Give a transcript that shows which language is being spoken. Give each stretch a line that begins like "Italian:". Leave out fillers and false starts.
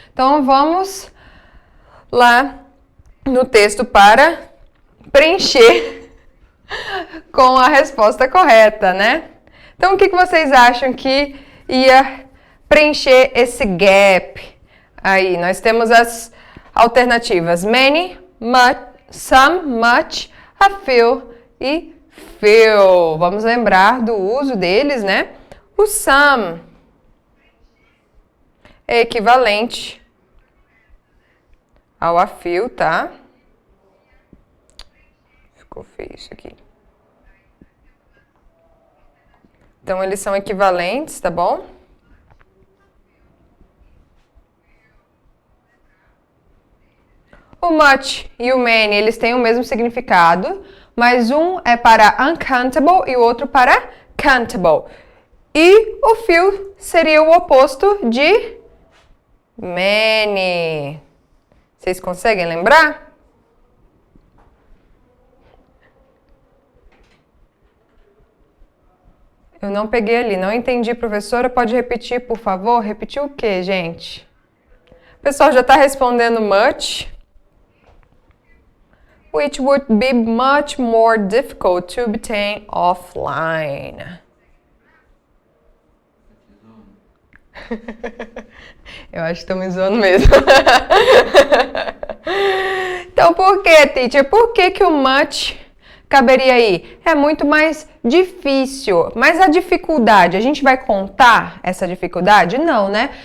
Portuguese: Então, vamos lá no texto para preencher com a resposta correta, né? Então, o que vocês acham que ia preencher esse gap aí? Nós temos as alternativas many, much, some, much, a few e few. Vamos lembrar do uso deles, né? O some é equivalente ao a few, tá? Ficou feio isso aqui. Então, eles são equivalentes, tá bom? O much e o many, eles têm o mesmo significado, mas um é para uncountable e o outro para countable. E o few seria o oposto de many. Vocês conseguem lembrar? Eu não peguei ali, não entendi, professora. Pode repetir, por favor? Repetir o quê, gente? O pessoal já está respondendo much.
English: Which would be much more difficult to obtain offline.
Portuguese: Eu acho que estão me zoando mesmo. Então, por que, teacher? Por que o much caberia aí? É muito mais difícil. Mas a dificuldade, a gente vai contar essa dificuldade? Não, né?